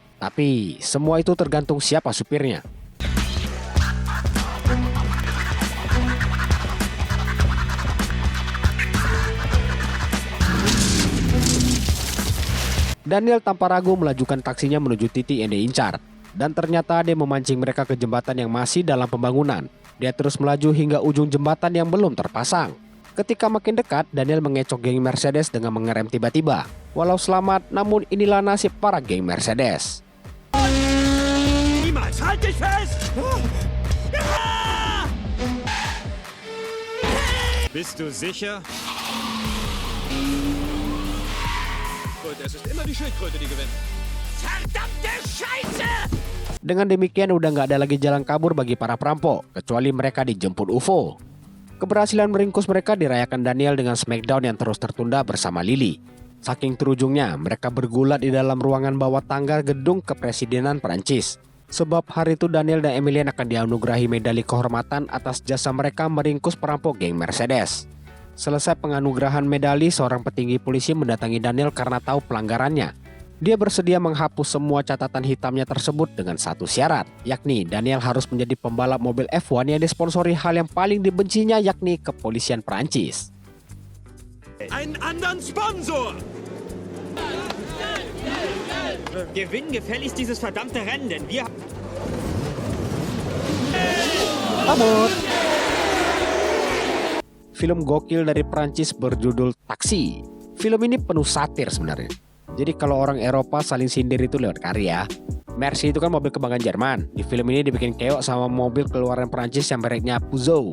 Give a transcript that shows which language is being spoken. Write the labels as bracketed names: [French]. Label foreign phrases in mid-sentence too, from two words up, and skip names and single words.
[Indonesian] Tapi semua itu tergantung siapa supirnya. Daniel tanpa ragu melajukan taksinya menuju titik yang diincar. Dan ternyata dia memancing mereka ke jembatan yang masih dalam pembangunan. Dia terus melaju hingga ujung jembatan yang belum terpasang. Ketika makin dekat, Daniel mengecok geng Mercedes dengan mengerem tiba-tiba. Walau selamat, namun inilah nasib para geng Mercedes. [German] Niemals! Halt dich fest! Bist du sicher? Und es ist immer die Schildkröte, die gewinnt. Verdammte Scheiße! [Indonesian] Dengan demikian udah nggak ada lagi jalan kabur bagi para perampok, kecuali mereka dijemput UFO. Keberhasilan meringkus mereka dirayakan Daniel dengan smackdown yang terus tertunda bersama Lily. Saking terujungnya, mereka bergulat di dalam ruangan bawah tangga gedung kepresidenan Prancis. Sebab hari itu Daniel dan Emilian akan dianugerahi medali kehormatan atas jasa mereka meringkus perampok geng Mercedes. Selesai penganugerahan medali, seorang petinggi polisi mendatangi Daniel karena tahu pelanggarannya. Dia bersedia menghapus semua catatan hitamnya tersebut dengan satu syarat, yakni Daniel harus menjadi pembalap mobil F1 yang disponsori hal yang paling dibencinya, yakni kepolisian Prancis. [German] Einen anderen Sponsor! Gewinn gefälligst dieses verdammte Rennen, denn wir... [Indonesian] Selamat! Film gokil dari Prancis berjudul Taksi. Film ini penuh satir sebenarnya. Jadi kalau orang Eropa saling sindir itu lewat karya. Mercy itu kan mobil kebanggaan Jerman. Di film ini dibikin keok sama mobil keluaran Prancis yang mereknya Peugeot.